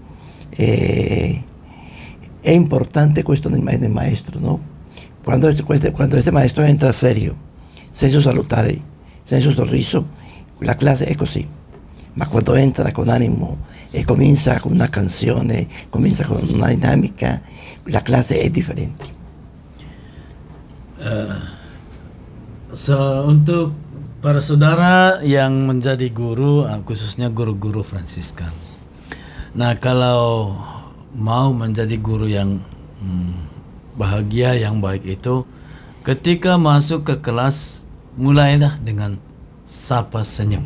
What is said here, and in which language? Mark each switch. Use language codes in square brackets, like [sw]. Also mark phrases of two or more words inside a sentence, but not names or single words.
[it] È importante questo nel maestro, no? Quando este maestro entra serio, senza salutare, senza sorriso, la classe è così. Ma quando entra con animo e comincia con una canzone, comincia con una dinamica, la classe è differente. [id] Untuk para saudara yang menjadi guru, khususnya guru-guru Fransiskan. Nah, kalau mau menjadi guru yang bahagia, yang baik itu, ketika masuk ke kelas, mulailah dengan sapa senyum.